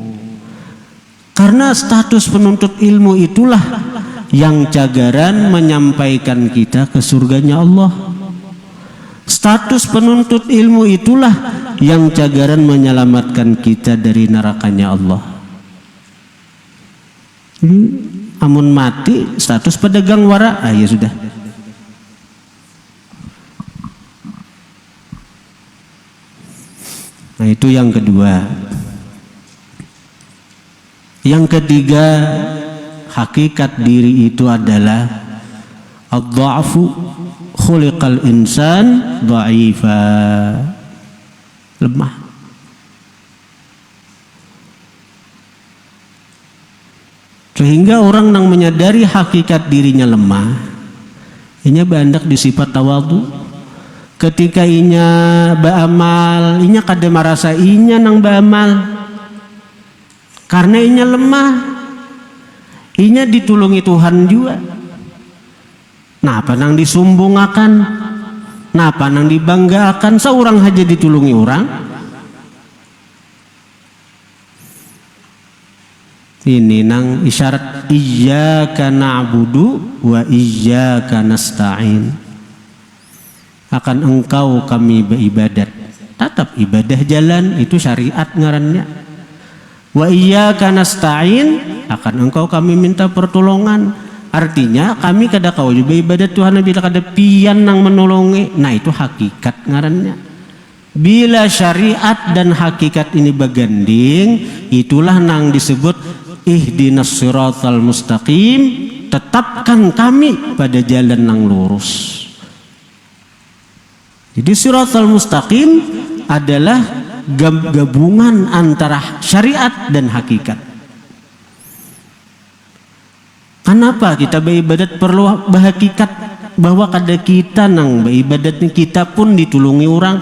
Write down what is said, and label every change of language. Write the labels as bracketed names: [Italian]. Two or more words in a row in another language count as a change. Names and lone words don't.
[Banjar] Karena status penuntut ilmu itulah yang cagaran menyampaikan kita ke surganya Allah. Status penuntut ilmu itulah yang cagaran menyelamatkan kita dari nerakanya Allah. Amun mati status pedagang wara, ya sudah. Nah itu yang kedua. Yang ketiga, hakikat diri itu adalah [Arabic] ad-dha'fu, khuliqal insan dha'ifa, [Banjar] lemah. Sehingga orang yang menyadari hakikat dirinya lemah, ini bandak disifat tawadhu, ketika inya beramal inya kada merasa inya nang beramal karena inya lemah, inya ditulungi Tuhan juga. Napa nang disumbungakan, napa nang dibanggakan, seorang aja ditulungi orang. Ini nang isyarat [Arabic] iyyaka na'budu wa iyyaka nasta'in. [Banjar] Akan engkau kami beribadat. Tetap ibadah jalan itu syariat ngarannya. [Arabic] Wa iyyaka nasta'in, [Banjar] akan engkau kami minta pertolongan. Artinya kami kada kau juga ibadat Tuhan bila kada pian nang menolongi. Nah itu hakikat ngarannya. Bila syariat dan hakikat ini beganding, itulah nang disebut [Arabic] ihdinas siratal mustaqim, [Banjar] tetapkan kami pada jalan yang lurus. Jadi siratal mustaqim adalah gabungan antara syariat dan hakikat. Kenapa kita beribadat perlu berhakikat bahwa kada kita nang beribadat kita pun ditulungi orang.